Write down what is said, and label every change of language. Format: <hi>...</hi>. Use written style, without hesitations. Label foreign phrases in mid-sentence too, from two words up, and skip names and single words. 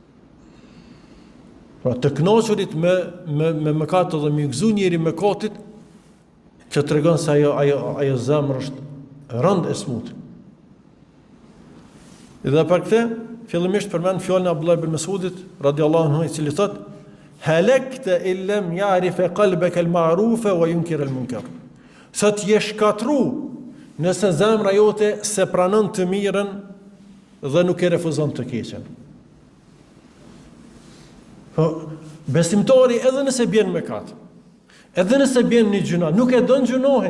<sq>Pra të kënaqurit me mëkat dhe me gëzu njeri mëkatit që tregon se ajo zemër është rënd e smut. Dhe për këtë, fillimisht përmend fjalën e Abdullah ibn Mas'udit</sq> <ar>رضي الله عنه,</ar> <sq>i cili thotë:</sq> <ar>"هلكت إن لم يعرف قلبك المعروف وينكر المنكر."</ar> <sq>Sa të jesh shkatru nëse zemra jote se pranon të mirën dhe nuk e refuzon të keqen. Po besimtari edhe nëse bjen mëkat, edhe nëse bjen një gjuna, nuk e don gjunohin.</sq>